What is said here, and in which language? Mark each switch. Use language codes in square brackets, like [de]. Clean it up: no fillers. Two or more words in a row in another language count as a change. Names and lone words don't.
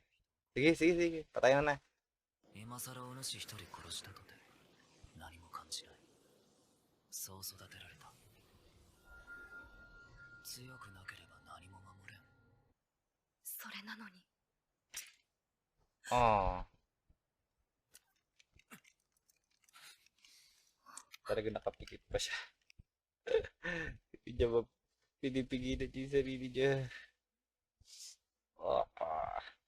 [tl] Sige. Patay na. [ja] 今さらお主一人殺したとて何も感じない。そう育てられた。強くなければ何も守れん。それなのに。 [tl] Oh. Talaga nakapikit pa siya. Hindi niya pinipigilan yung sarili niya. Ah.